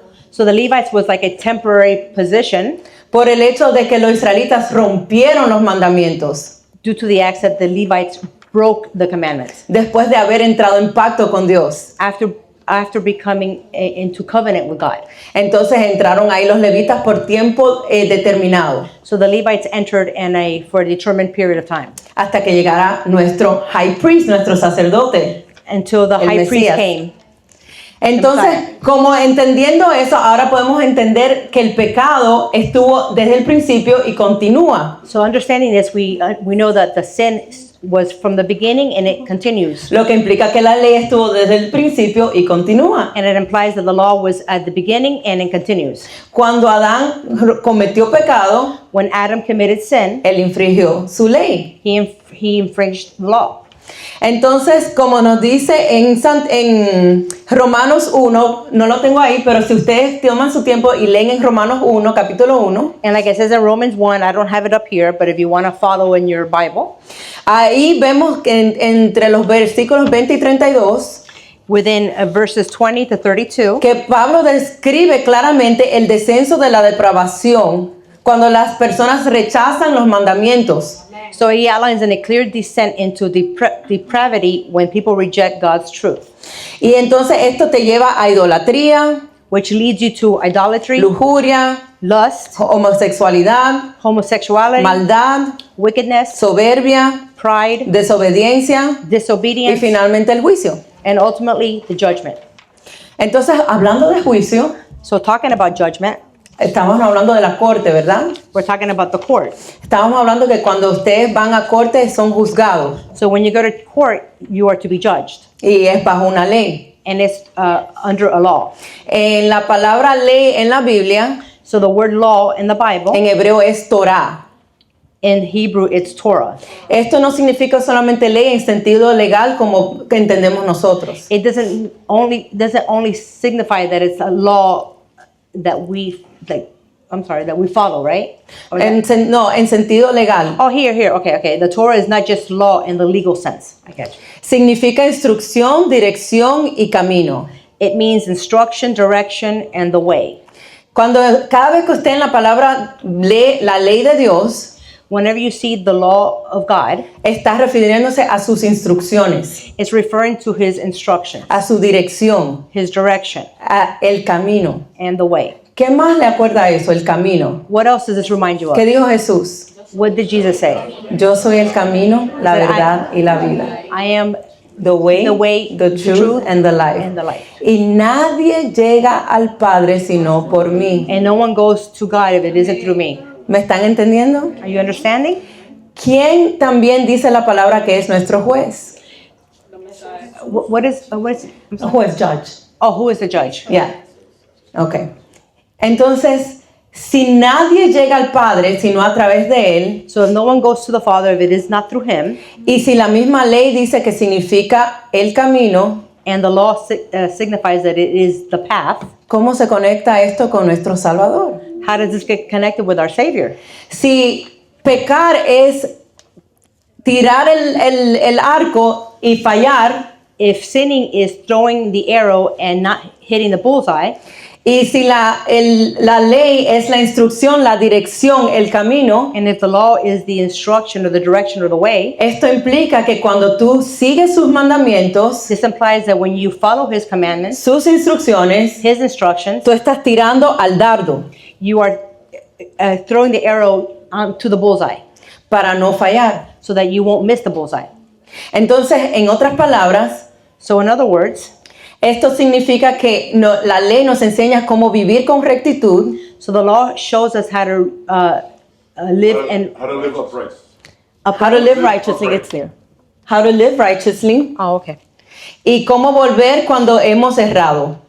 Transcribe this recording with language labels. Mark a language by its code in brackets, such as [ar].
[en] So the Levites was like a temporary position [es] por el hecho de que los israelitas rompieron los mandamientos [en] due to the acts that the Levites broke the commandments [es] después de haber entrado en pacto con Dios. [en] after becoming into covenant with God. [es] Entonces entraron ahí los levitas por tiempo determinado, [en] So the Levites entered for a determined period of time [es] hasta que llegara nuestro [en] high priest, [es] nuestro sacerdote. [en] until the [es] El [en] high priest [es] Mesías. [en] came. [es] Entonces, como entendiendo eso, ahora podemos entender que el pecado estuvo desde el principio y continúa. [en] So understanding this, we know that the sin was from the beginning and it continues. [es] Lo que implica que la ley estuvo desde el principio y continúa. [en] And it implies that the law was at the beginning and it continues. [es] Cuando Adán cometió pecado, [en] When Adam committed sin, [es] él infringió su ley. [en] he infringed the law. [es] Entonces, como nos dice en Romanos 1, no lo tengo ahí, pero si ustedes toman su tiempo y leen en Romanos 1, capítulo 1, [en] And like it says in Romans 1, I don't have it up here, but if you want to follow in your Bible, [es] ahí vemos que entre los versículos 20 y 32, [en] within verses 20 to 32, [es] que Pablo describe claramente el descenso de la depravación cuando las personas rechazan los mandamientos. [en] so he outlines a clear descent into depravity when people reject God's truth, [es] Y entonces esto te lleva a idolatría, [en] which leads you to idolatry, [es] lujuria, [en] lust, [es] homosexualidad, [en] homosexuality, [es] maldad, [en] wickedness, [es] soberbia, [en] pride, [es] desobediencia y [en] disobedience, [es] finalmente el juicio. [en] and ultimately the judgment. [es] Entonces, hablando de juicio, [en] So talking about judgment, [es] estamos hablando de la corte, ¿verdad? [en] we're talking about the court. [es] Estamos hablando que cuando ustedes van a corte son juzgados [en] So when you go to court, you are to be judged, [es] y es bajo una ley. [en] and it's under a law. [es] En la palabra ley en la Biblia, [en] So the word law in the Bible, [es] en hebreo es Torah. [en] in Hebrew, it's Torah. [es] Esto no significa solamente ley en sentido legal como que entendemos nosotros. [en] It doesn't only signify that it's a law that we follow, right? Or that- [es] No, en sentido legal. [en] oh, here. Okay. The Torah is not just law in the legal sense. I get you. [es] Significa instrucción, dirección y camino. [en] It means instruction, direction, and the way. [es] Cada vez que usted en la palabra lee la ley de Dios, [en] Whenever you see the law of God, [es] está refiriéndose a sus instrucciones, [en] it's referring to his instructions, [es] a su dirección, [en] his direction, [es] a el camino. [en] and the way. [es] ¿Qué más le acuerda a eso, el camino? [en] What else does this remind you [es] ¿Qué [en] of? [es] dijo Jesús? [en] What did Jesus say? [es] Yo soy el camino, la [en] That [es] verdad y la vida. [en] I am The way, the the truth, truth and the life. and the life. [es] Y nadie llega al Padre sino por mí. [en] And no one goes to God if it isn't through me. [es] ¿Me están entendiendo? [en] Are you understanding? [es] ¿Quién también dice la palabra que es nuestro juez? [en] what is I'm sorry. Who is judge? Oh, who is the judge? Yeah. Okay. [es] Entonces, si nadie llega al Padre sino a través de él, [en] So if no one goes to the Father if it is not through him, [es] y si la misma ley dice que significa el camino, [en] and the law signifies that it is the path, [es] ¿cómo se conecta esto con nuestro Salvador? [en] how does this get connected with our Savior? [es] Si pecar es tirar el arco y fallar, [en] If sinning is throwing the arrow and not hitting the bullseye, [es] y si la ley es la instrucción, la dirección, el camino, [en] and if the law is the instruction or the direction or the way, [es] esto implica que cuando tú sigues sus mandamientos, [en] this implies that when you follow his commandments, [es] sus instrucciones, [en] his instructions, [es] tú estás tirando al dardo [en] you are throwing the arrow to the bullseye [es] para no fallar. [en] so that you won't miss the bullseye. [es] Entonces, en otras palabras, [en] So in other words, [es] esto significa que la ley nos enseña cómo vivir con rectitud, [en] so the law shows us how to live and How to live upright. how to live righteously, it's there, how to live righteously, oh, okay, [es] y cómo volver cuando hemos errado.